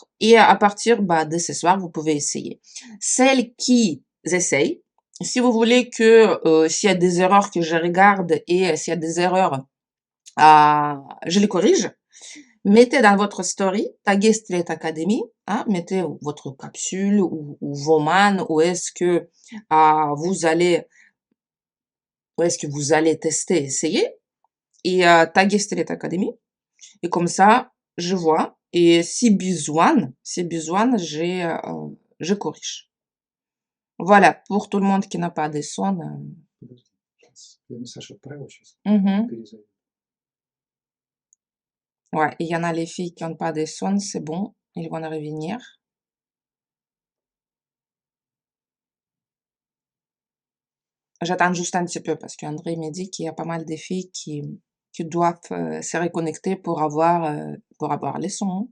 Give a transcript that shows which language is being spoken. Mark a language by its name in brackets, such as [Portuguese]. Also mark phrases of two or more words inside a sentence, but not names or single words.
[French] Et à partir de ce soir, vous pouvez essayer. Celles qui essayent, si vous voulez que s'il y a des erreurs que je regarde et s'il y a des erreurs, je les corrige, mettez dans votre story, taguez Straight Academy, hein, mettez votre capsule ou vos man, où est-ce que vous allez tester, essayer, et taguez Straight Academy. Et comme ça, je vois. Et si besoin, je corrige. Voilà, pour tout le monde qui n'a pas de son. [Russian] Подожди, сейчас. Я Саша отправил сейчас. Mhm. Перезайду. [French] Ouais, il y en a les filles qui n'ont pas de son, c'est bon, ils vont revenir. J'attends juste un petit peu parce qu'André m'a dit qu'il y a pas mal de filles qui doivent se reconnecter pour avoir les sons.